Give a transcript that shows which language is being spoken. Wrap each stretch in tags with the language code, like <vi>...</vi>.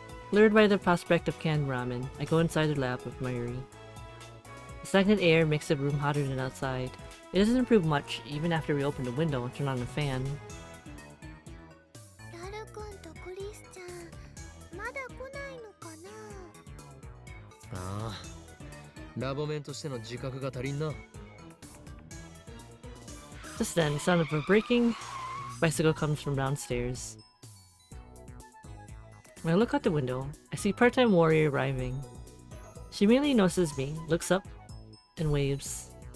<en>Lured by the prospect of canned ramen, I go inside the lab with Mayuri. The stagnant air makes the room hotter than outside. It doesn't improve much, even after we open the window and turn on the fan.</en> <ja>ラル君とクリスちゃんまだ来ないのかな。ああ、ラボメンとしての自覚が足りんな。</ja> <en>Just then, the sound of a braking bicycle comes from downstairs. When I look out the window, I see part-time warrior arriving. She immediately notices me, looks up, and waves.</en>